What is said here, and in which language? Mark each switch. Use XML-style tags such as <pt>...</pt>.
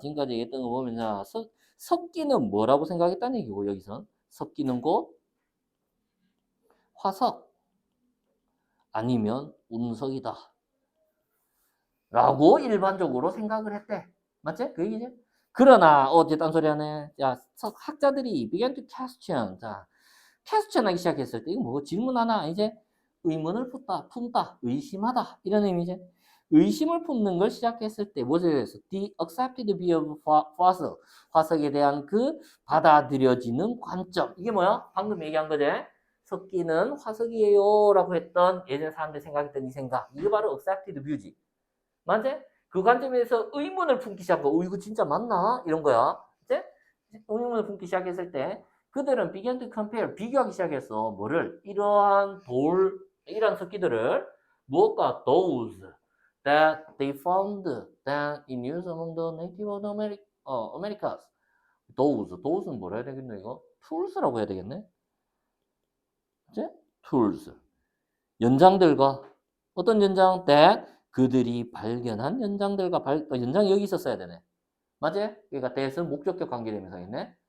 <ko>지금까지 얘기했던 거 보면, 자, 석기는 뭐라고 생각했다는 얘기고, 여기선. 석기는 곧 화석 아니면 운석이다. 라고 일반적으로 생각을 했대. 맞지? 그 얘기지? 그러나, 이제 딴소리 하네. 야, 학자들이</ko> <en>began to question.</en> <ko>자, question 하기 시작했을 때, 이거 뭐 질문 하나, 이제 의문을 품다, 의심하다. 이런 의미지. 의심을 품는 걸 시작했을 때 무엇에 대해서?</ko> <en>The accepted view of fossil.</en> <ko>화석에 대한 그 받아들여지는 관점. 이게 뭐야? 방금 얘기한 거지? 석기는 화석이에요 라고 했던 예전 사람들이 생각했던 이 생각. 이게 바로 accepted view지. 맞지? 그 관점에서 의문을 품기 시작하고 이거 진짜 맞나? 이런 거야. 이제 의문을 품기 시작했을 때 그들은</ko> <en>began to compare,</en> <ko>비교하기 시작했어. 뭐를? 이러한 석기들을 무엇과?</ko> <en>Those that they found that in use among the native of the Americas.</en> <ko>Those는 뭐라 해야 되겠네, 이거? tools라고 해야 되겠네? 그치? tools. 연장들과, 어떤 연장? that 그들이 발견한 연장들과, 연장이 여기 있었어야 되네. 맞지? 그러니까 that은 목적격 관계대명사 있네.</ko>